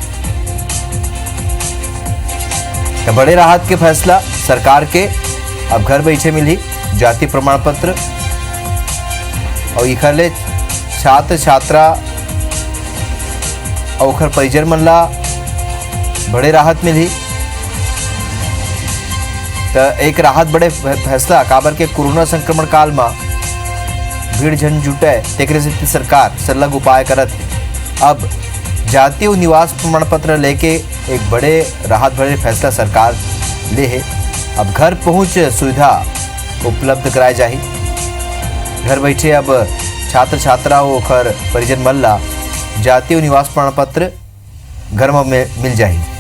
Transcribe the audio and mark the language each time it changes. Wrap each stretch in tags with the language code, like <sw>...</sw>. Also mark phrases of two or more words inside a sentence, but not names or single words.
<hne>बड़े राहत के फैसला सरकार के अब घर बैठे मिली जाति प्रमाण पत्र और इखले छात्र छात्रा और परिजन मन ला बड़े राहत मिली। तो एक राहत बड़े फैसला काबर के कोरोना संक्रमण काल में भीड़ झन जुटे तेकरे से सरकार सरलग उपाय करत है। अब जाति और निवास प्रमाण पत्र लेके एक बड़े राहत भरे फैसला सरकार ले है। अब घर पहुंच सुविधा उपलब्ध कराई जाए। घर बैठे अब छात्र छात्रा और परिजन मल्ला जाति और निवास प्रमाण पत्र घर में मिल जाए।</hne>